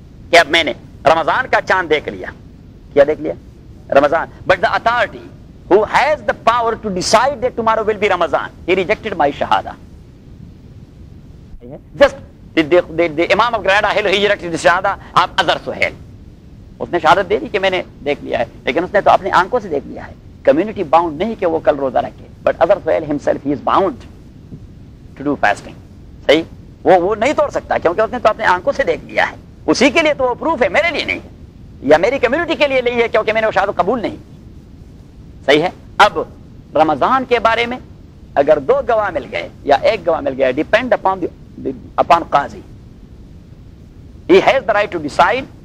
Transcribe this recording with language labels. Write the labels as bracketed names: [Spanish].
[Urdu] کہ اب میں نے رمضان کا چاند دیکھ لیا، کیا دیکھ لیا؟ رمضان، [English] But the authority who has the power to decide that tomorrow will be Ramadan, he rejected my shahada۔ just the Imam of Granada Hill, he rejected the shahada of Azhar Suhail۔ [Urdu] اس نے شہادت دے دی کہ میں نے دیکھ لیا ہے، لیکن اس نے تو اپنی آنکھوں سے دیکھ لیا ہے، کمیونٹی باؤنڈ نہیں کہ وہ کل روزہ رکھے، [English] but other soil himself he is bound to do fasting. [Urdu] صحیح, وہ نہیں توڑ سکتا کیونکہ اس نے تو اپنے آنکھوں سے دیکھ لیا ہے. اسی کے لیے تو وہ پروف ہے, میرے لیے نہیں ہے یا میری کمیونٹی کے لیے نہیں ہے کیونکہ میں نے وہ شہادت قبول نہیں. صحیح ہے. اب رمضان کے بارے میں اگر 2 گواہ مل گئے یا 1 گواہ مل گیا, [English] Depend upon قاضی, he has the right to decide.